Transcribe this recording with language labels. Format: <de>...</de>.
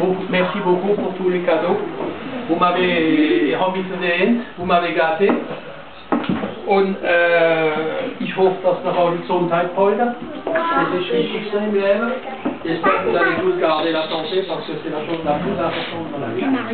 <fr>Merci beaucoup pour tous les cadeaux. Vous m'avez remis</fr> <de>zu den,</de> <fr>vous m'avez gâté.</fr> <de>Und ich hoffe, dass noch alle Gesundheit behalten. Das ist das Wichtigste im Leben.</de> <fr>J'espère que vous allez tous garder la santé parce que c'est la chose la plus importante dans la vie.</fr>